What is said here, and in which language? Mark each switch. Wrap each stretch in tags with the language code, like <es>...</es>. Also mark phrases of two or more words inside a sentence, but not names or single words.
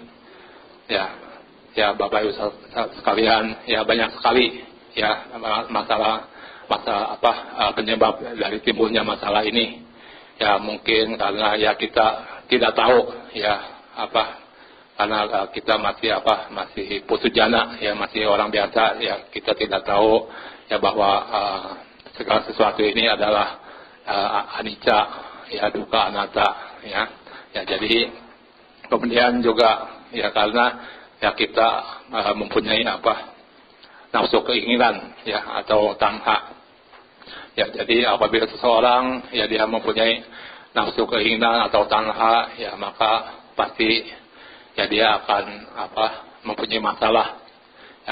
<id>Ya Bapak Ibu sekalian, ya banyak sekali ya masalah penyebab dari timbulnya masalah ini. Ya mungkin karena ya kita tidak tahu ya karena kita masih putujana ya, masih orang biasa ya, kita tidak tahu ya bahwa segala sesuatu ini adalah anicca ya,</id> <pi>dukkha, anatta</pi> <id>ya. Jadi kemudian juga ya karena ya kita mempunyai nafsu keinginan ya, atau tanha ya. Jadi apabila seseorang ya dia mempunyai nafsu keinginan atau tanha ya, maka pasti ya dia akan mempunyai masalah ya.</id>